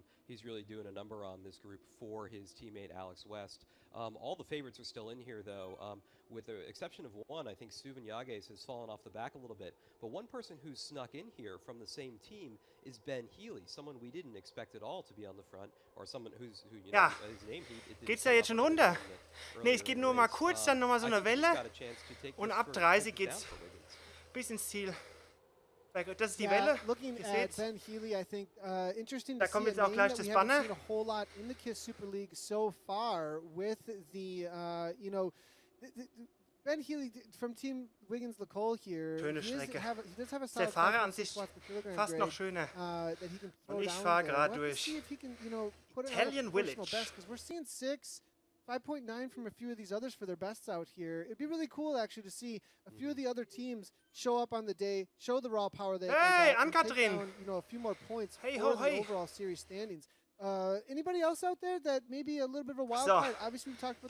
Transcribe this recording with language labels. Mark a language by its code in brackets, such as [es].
[en] He's really doing a number on this group for his teammate Alex West. All the favorites are still in here, though. With the exception of one, I think Suvan Yages has fallen off the back a little bit. But one person who's snuck in here from the same team is Ben Healy, someone we didn't expect at all to be on the front, or someone who you know, his name. [de] Geht's da jetzt schon runter? Nee, es geht nur mal kurz, dann nochmal so eine Welle. Und ab 30 geht's bis ins Ziel. Das ist die Welle. [en] Looking at Ben Healy, I think interesting [de] da [en] to [de] kommt [en] see [de] jetzt auch gleich das Banner. [en] We haven't seen a whole lot in the KISS Super League so far with the you know, Ben Healy from Team Wiggins Lacole here. [de] Schöne Strecke. [en] He does have a [de] Der Fahrer an sich fast noch schöner. Und ich fahre gerade durch Italian Village. [en] Because we're seeing 5.9 from a few of these others for their bests out here. It'd be really cool actually to see a few of the other teams show up on the day, show the raw power they have, and take down, you know, a few more points for the overall series standings. Anybody else out there that maybe a little bit of a wild card? Obviously we talked about